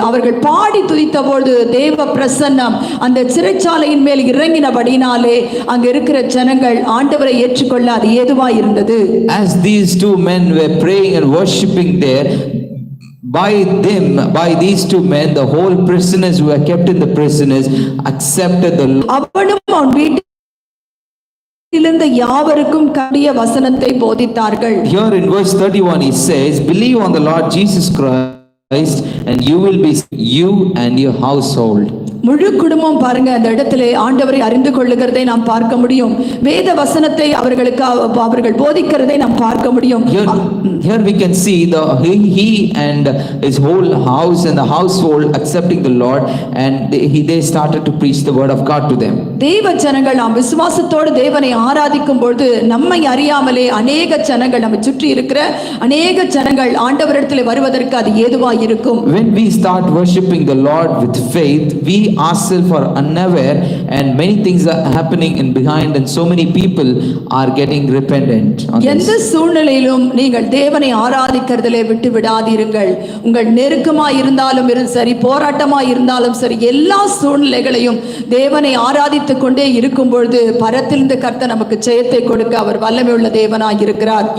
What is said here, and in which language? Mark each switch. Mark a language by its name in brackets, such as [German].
[Tamil] அவர்கள் பாடி துதித்த போது தேவ பிரசன்னம் அந்த சிறைச்சாலையின் மேல் இறங்கினபடினாலே அங்க இருக்கிற ஜனங்கள் ஆண்டவரை ஏற்றுக்கொள்ள அது ஏதுவாய் இருந்தது. [English] As these two men were praying and worshiping there, by these two men, the whole prisoners who were kept in the prisoners accepted the Lord. [Tamil] அவனும் அவன் வீட்டிலிருந்த யாவருக்கும் கடிய வசனத்தை போதித்தார்கள். [English] Here in verse 31 he says, believe on the Lord Jesus Christ and you will be you and your household. [Tamil] முழு குடும்பம் பாருங்க அந்த இடத்திலே ஆண்டவரை அறிந்து கொள்ளுகிறதை நாம் பார்க்க முடியும். வேத வசனத்தை அவர்கள் போதிக்கிறதை நாம் பார்க்க முடியும். [English] Here we can see he and his whole house and the household accepting the Lord, and they started to preach the word of God to them. [Tamil] தேவ ஜனங்கள் நாம் விசுவாசத்தோடு தேவனை ஆராதிக்கும் பொழுது நம்மை அறியாமலே அநேக ஜனங்கள் நம்மை சுற்றி இருக்கிற அநேக ஜனங்கள் ஆண்டவரிடத்தில் வருவதற்கு அது ஏதுவாய் இருக்கும். [English] When we start worshiping the Lord with faith, we ourselves are unaware and many things are happening in behind, and so many people are getting repentant. [Tamil] எந்த சூழ்நிலையிலும் நீங்கள் தேவனை ஆராதிக்கிறதிலே விட்டு விடாதீர்கள். உங்கள் நெருக்கமாய் இருந்தாலும் சரி, போராட்டமாய் இருந்தாலும் சரி, எல்லா சூழ்நிலைகளையும் தேவனை ஆராதித்துக் கொண்டே இருக்கும் பொழுது பரத்திலிருந்து கர்த்தர் நமக்கு ஜெயத்தை கொடுக்க அவர் வல்லமையுள்ள தேவனாய் இருக்கிறார்.